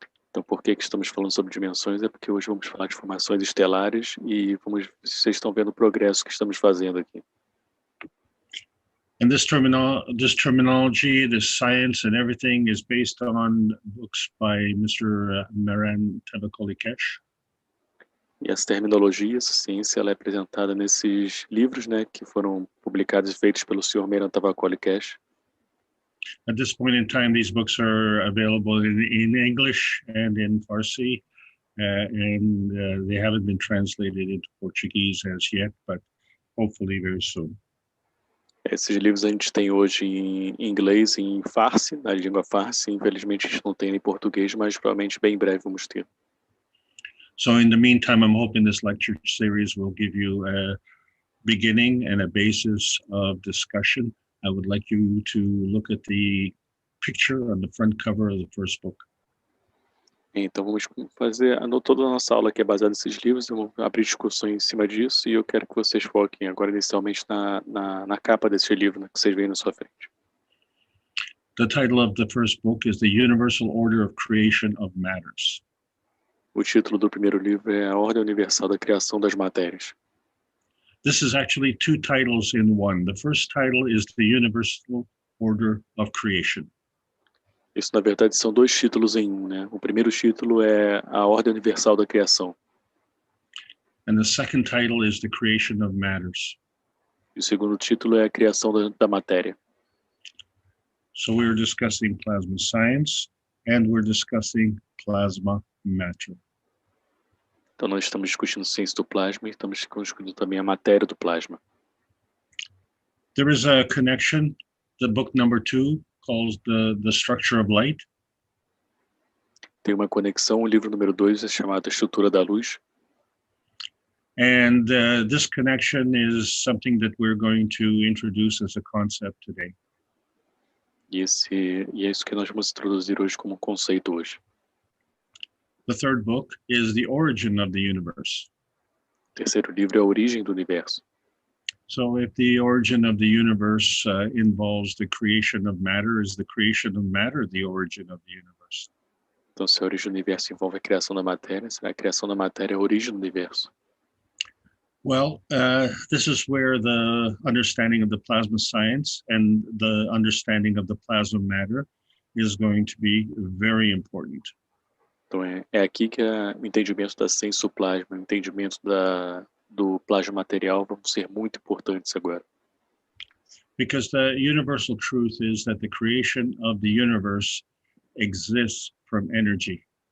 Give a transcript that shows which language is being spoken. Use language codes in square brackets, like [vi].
[pt] Então, por que estamos falando sobre dimensões? É porque hoje vamos falar de formações estelares e vocês estão vendo o progresso que estamos fazendo aqui. [en] And this terminology, this science and everything is based on books by Mr. Maran Keshe. [pt] E essa terminologia, essa ciência, ela é apresentada nesses livros, né, que foram publicados e feitos pelo Sr. Meran Keshe. [en] At this point in time, these books are available in English and in Farsi, and they haven't been translated into Portuguese as yet, but hopefully very soon. [pt] Esses livros a gente tem hoje em inglês e em Farsi, na língua Farsi. Infelizmente a gente não tem em português, mas provavelmente bem em breve vamos ter. [en] So in the meantime, I'm hoping this lecture series will give you a beginning and a basis of discussion. I would like you to look at the picture on the front cover of the first book. [pt] Então vamos fazer toda a nossa aula que é baseada nesses livros, vamos abrir discussões em cima disso e eu quero que vocês foquem agora inicialmente na capa desse livro, né, que vocês veem na sua frente. [en] The title of the first book is The Universal Order of Creation of Matters. [pt] O título do primeiro livro é A Ordem Universal da Criação das Matérias. [en] This is actually two titles in one. The first title is The Universal Order of Creation. [pt] Isso, na verdade, são dois títulos em um, né? O primeiro título é A Ordem Universal da Criação. [en] And the second title is The Creation of Matters. [pt] E o segundo título é A Criação da Matéria. [en] So we're discussing plasma science, and we're discussing plasma matter. [pt] Então nós estamos discutindo ciência do plasma e estamos discutindo também a matéria do plasma. [en] There is a connection. The book number 2 calls the Structure of Light. [pt] Tem uma conexão, o livro número 2 é chamado A Estrutura da Luz. [en] And this connection is something that we're going to introduce as a concept today. [pt] E é isso que nós vamos introduzir hoje como conceito hoje. [en] The third book is The Origin of the Universe. [pt] O terceiro livro é A Origem do Universo. [en] So if the origin of the universe involves the creation of matter, is the creation of matter the origin of the universe? [pt] Então, se a origem do universo envolve a criação da matéria, será a criação da matéria a origem do universo? [en] Well, this is where the understanding of the plasma science and the understanding of the plasma matter is going to be very important. [pt] Então, é aqui que o entendimento da ciência do plasma, o entendimento do plasma material vão ser muito importantes agora. [en] Because the universal truth is that the creation of the universe exists from energy.